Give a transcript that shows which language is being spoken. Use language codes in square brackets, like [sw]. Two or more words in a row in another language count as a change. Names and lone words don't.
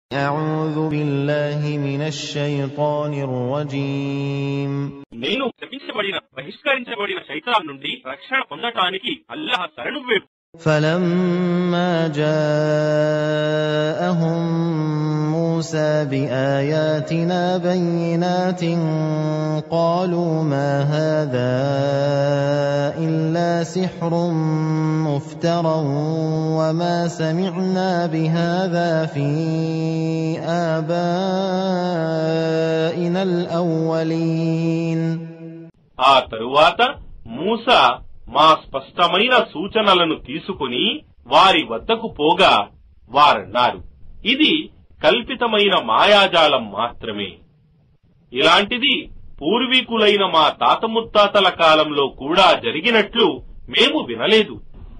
[ar] أعوذ بالله من الشيطان الرجيم. [te] నేను శపించబడిన బహిష్కరించబడిన శైతాన్ నుండి రక్షణ పొందటానికి అల్లాహ్ శరణు వేడు. [ar] فلما جاءهم موسى بآياتنا بينات قالوا ما هذا إلا سحر مفترى وما سمعنا بهذا في آبائنا الأولين. [te] ఆ తరువాత మూసా మా స్పష్టమైన సూచనలను తీసుకుని వారి వద్దకు పోగా వారన్నారు, ఇది కల్పితమైన మాయాజాలం మాత్రమే. ఇలాంటిది పూర్వీకులైన మా తాత ముత్తాతల కాలంలో కూడా జరిగినట్లు మేము వినలేదు.